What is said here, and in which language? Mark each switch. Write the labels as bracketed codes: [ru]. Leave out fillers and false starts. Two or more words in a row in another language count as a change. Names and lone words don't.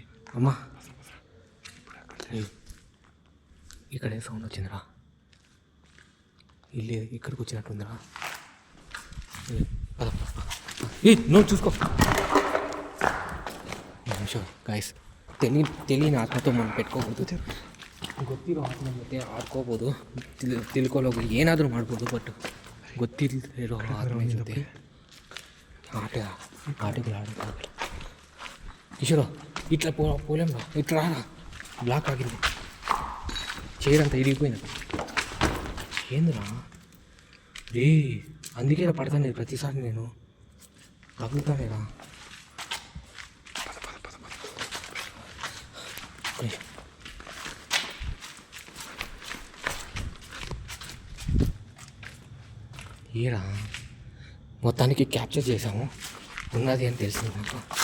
[te] అమ్మా, ఇక్కడే సౌండ్ వచ్చిందిరా. ఇల్లే ఇక్కడికి వచ్చినట్టుందిరా. నువ్వు చూసుకో. నిమిషం గాయస్, తెలియని ఆత్మతో మనం పెట్టుకోకూడదు. [kn] ಗೊತ್ತಿರೋ ಆತ್ಮ ಜೊತೆ ಆಡ್ಕೋಬೋದು, ತಿಳ್ಕೊಳ್ಳೋದು ಏನಾದರೂ ಮಾಡ್ಬೋದು. ಬಟ್ ಗೊತ್ತಿಲ್ಲದಿರೋ ಆತ್ಮ ಜೊತೆ ಆಟಗಳು ಆಡೋಕ್ಕಾಗಲ್ಲ. [te] ಈಶ್ವರ ఇట్లా పోలేం రా, ఇట్లా రా, బ్లాక్ ఆగింది చైర్ అంతా ఇరిగిపోయింది. ఏందిరా రే, అందుకే పడతాను ప్రతిసారి నేను తగ్గుతానేరా. ఏరా మొత్తానికి క్యాప్చర్ చేసాము, ఉన్నది అని తెలిసింది నాకు.